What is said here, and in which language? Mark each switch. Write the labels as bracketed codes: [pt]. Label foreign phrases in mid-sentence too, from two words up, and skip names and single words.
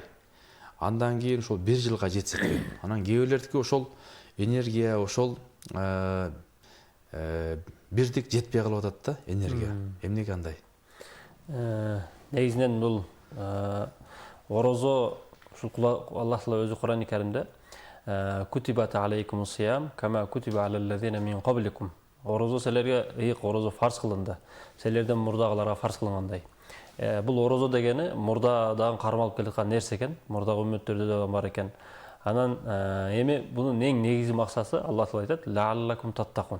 [ky] Андан кийин ушул 1 жылга жетсе деген. Анан кээ бирлердики ошол энергия, ошол бирдик жетпей калып атат да, энергия. Эмнеге андай? Негизинен бул орозо ушул Аллах Таала өзү Кур'ан-ы Каримде [ar] كتب عليكم الصيام كما كتب على الذين من قبلكم. [ky] Орозо силерге ыйык орозо фарз кылынды. Силерден мурдагыларга фарз кылынгандай. Бул орозо дегени мурдадан кармалып келаткан нерсе экен, мурдагы үммөттөрдө да бар экен. Анан эми бунун эң негизги максаты Аллах Таала айтат: [ar] "لعلكم تتقون".